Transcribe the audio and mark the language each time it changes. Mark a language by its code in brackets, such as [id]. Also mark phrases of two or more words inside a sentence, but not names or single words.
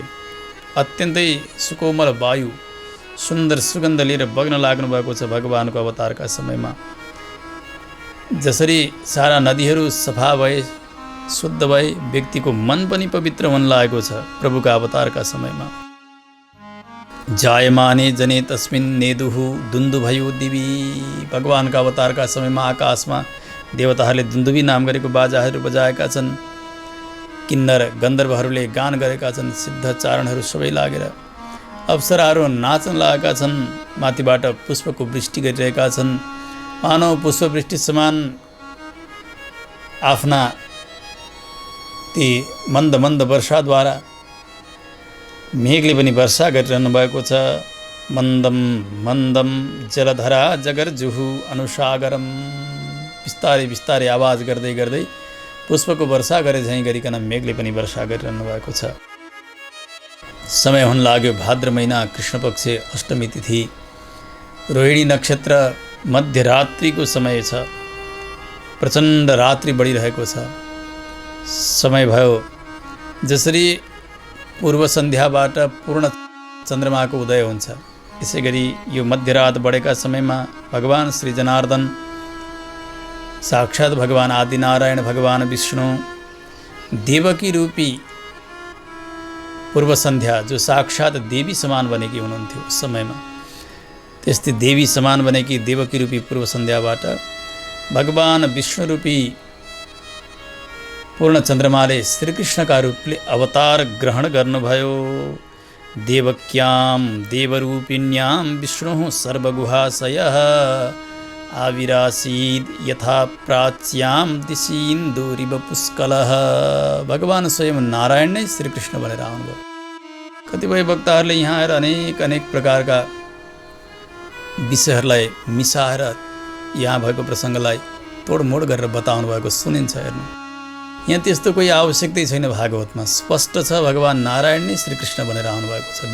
[ne] अत्यन्तै सुकोमल वायु, सुन्दर सुगन्ध लिएर बग्न लाग्नु भएको छ भगवानको अवतारका समयमा। जसरी सारा नदीहरू सफा भए, शुद्ध भए, व्यक्तिको मन पनि पवित्र हुन लागेको छ प्रभुका अवतारका समयमा। [sa] जायमाने जने तस्मिन् नेदुः दुन्दुभयो दिवी। [ne] भगवानका अवतारका समयमा आकाशमा देवताहरूले दुन्दुभी नाम गरेको बाजाहरू बजाएका छन्। किन्नर गन्धर्वहरूले गान गरेका छन्। सिद्धचारणहरू सबै लागेर अप्सराहरू नाच्न लागेका छन्। माथिबाट पुष्पको वृष्टि गरिरहेका छन्। मानव पुष्पवृष्टि समान आफ्ना ती मन्द मन्द वर्षाद्वारा मेघले पनि वर्षा गरिरहनु भएको छ। [sa] मन्दं मन्दं जलधरा जगर्जुहु अनुसागरम। [ne] बिस्तारै बिस्तारै आवाज गर्दै गर्दै पुष्पको वर्षा गरे झैँ गरिकन मेघले पनि वर्षा गरिरहनु भएको छ। समय हुन लाग्यो भाद्र महिना कृष्णपक्ष अष्टमी तिथि, रोहिणी नक्षत्र, मध्यरात्रिको समय छ। प्रचण्ड रात्रि बढिरहेको छ। समय भयो जसरी पूर्व सन्ध्याबाट पूर्ण चन्द्रमाको उदय हुन्छ, यसै गरी यो मध्यरात बढेका समयमा भगवान श्री जनार्दन साक्षात् भगवान आदिनारायण भगवान विष्णु देवकी रूपी पूर्व सन्ध्या जो साक्षात् देवी समान बनेकी हुनुहुन्थ्यो उस समयमा, त्यस्तै देवी समान बनेकी देवकी रूपी पूर्व सन्ध्याबाट भगवान विष्णु रूपी पूर्ण चन्द्रमाले श्रीकृष्णका रूपले अवतार ग्रहण गर्नुभयो। [sa] देवक्यां देवरूपिण्यां विष्णुः सर्वगुहाशयः आविरासीद यथा प्राच्यां दिशीन्दुरिव पुष्कलः। [ne] भगवान स्वयं नारायण नै श्रीकृष्ण बनेर आउनुभयो। कतिपय वक्ताहरूले यहाँ आएर अनेक अनेक प्रकारका विषयहरूलाई मिसाएर यहाँ भएको प्रसङ्गलाई तोडमोड गरेर बताउनु भएको सुनिन्छ। हेर्नु, यहाँ त्यस्तो कोही आवश्यकतै छैन। भागवतमा स्पष्ट छ भगवान नारायण नै श्रीकृष्ण बनेर आउनुभएको छ।